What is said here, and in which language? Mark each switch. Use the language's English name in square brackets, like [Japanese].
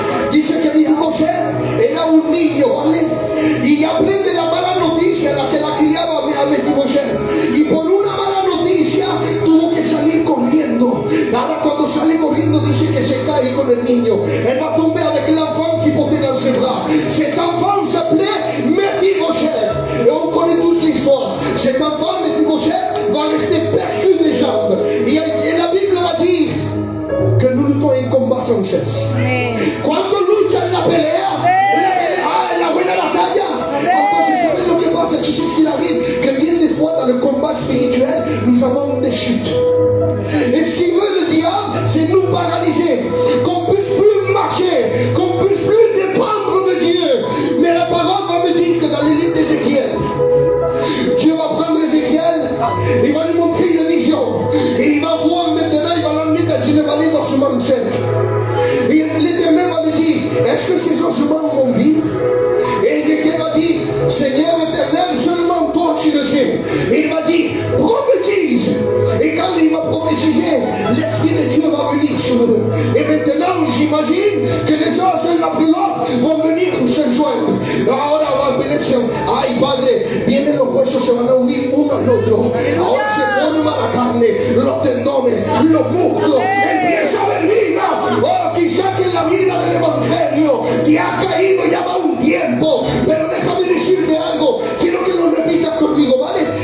[Spanish] Dice que Mefiboset era un niño, ¿vale? Y aprende la mala noticia, la que la criaba a Mefiboset. Y por una mala noticia tuvo que salir corriendo. Ahora cuando sale corriendo dice que se cae con el niño. [French] Elle va tomber avec l'enfant qui portait dans ses bras. Cet enfant s'appelait Mefiboset. Et on connaît tous l'histoire. Cet enfant, Mefiboset, va rester perdu des jambes. Et la Bible va dire que nous luttons en combat sans cesse. [Spanish] Cuando luchan la pelea, la buena batalla, entonces ¿sabes lo que pasa? [French] Tu sais ce qu'il arrive? Que bien des fois dans le combat spirituel, nous avons des chutes. Et ce qu'il veut le diable, c'est nous paralyser, qu'on puisse plus marcher, qu'on puisse plus dépendre de Dieu. Mais la parole va me dire que dans le livre d'Ézéchiel, Dieu va prendre Ézéchiel, il va lui montrer une vision. Et il va voir maintenant, il va l'emmener dans une vallée d'ossements secs. Et l'Éternel va lui dire, est-ce que ces ossements vont vivre? Et Ézéchiel va dire, Seigneur éternel, seulement toi tu le sais. Et il va dire, prophétise. Et quand il va prophétiser, l'Esprit de Dieu va venir sur eux. Et maintenant, j'imagine que les os de la pilote vont venir se joindre. [Spanish] Ahora va a venir, ay Padre, vienen los huesos, se van a unir uno al otro. Ahora se forma la carne, los tendones, los músculos, empieza a haber vida. Oh, quizá que en la vida del Evangelio te has caído ya va un tiempo, pero déjame decirte algo, quiero que lo repitas conmigo, ¿vale?